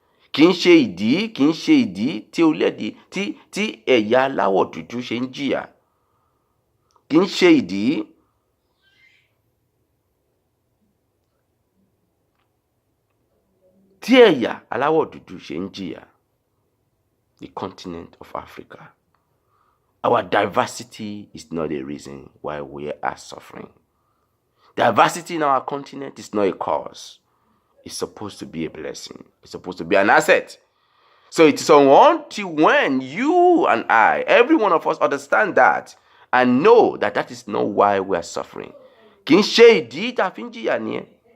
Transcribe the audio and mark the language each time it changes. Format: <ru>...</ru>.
<yo>Kì í ṣe ìdí tí orílẹ̀-èdè tí ẹ̀yà aláwọ̀ dúdú ṣe ń jìyà. Kì í ṣe ìdí tí ẹ̀yà aláwọ̀ dúdú ṣe ń jìyà.</yo> <en>The continent of Africa. Our diversity is not a reason why we are suffering. Diversity in our continent is not a cause. It's supposed to be a blessing. It's supposed to be an asset. So it is until when you and I, every one of us, understand that and know that that is not why we are suffering.</en> <yo>Kì í ṣe ìdí tá a fi ń jìyà nìyẹn.</yo>